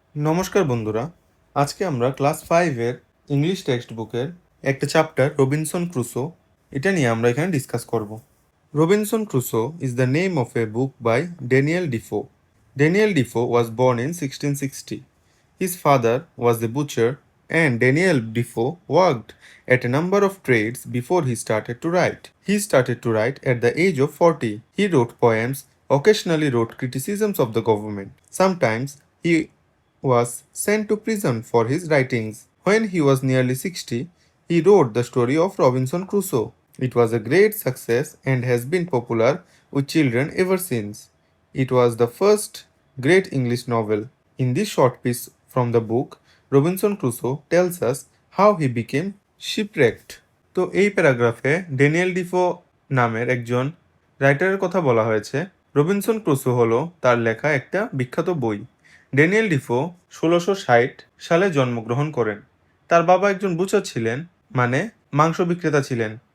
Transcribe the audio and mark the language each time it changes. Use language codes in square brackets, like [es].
[bn] নমস্কার বন্ধুরা, আজকে আমরা ক্লাস 5 এর ইংলিশ টেক্সট বুকের একটা চ্যাপ্টার রবিনসন ক্রুসো এটা নিয়ে আমরা এখানে ডিসকাস করব। [en] Robinson Crusoe is the name of a book by Daniel Defoe. Daniel Defoe was born in 1660. His father was a butcher and Daniel Defoe worked at a number of trades before he started to write. He started to write at the age of 40. He wrote poems, occasionally wrote criticisms of the government. Sometimes he was sent to prison for his writings. When he was nearly 60, he wrote the story of Robinson Crusoe. It was a great success and has been popular with children ever since. It was the first great English novel. In this short piece from the book, Robinson Crusoe tells us how he became shipwrecked. [bn] তো এই প্যারাগ্রাফে Daniel Defoe নামের একজন রাইটারের কথা বলা হয়েছে। Robinson Crusoe হলো তার লেখা একটা বিখ্যাত বই। ড্যানিয়েল ডিফো 1660 সালে জন্মগ্রহণ করেন। তার বাবা একজন বুচার ছিলেন, মানে মাংস বিক্রেতা ছিলেন।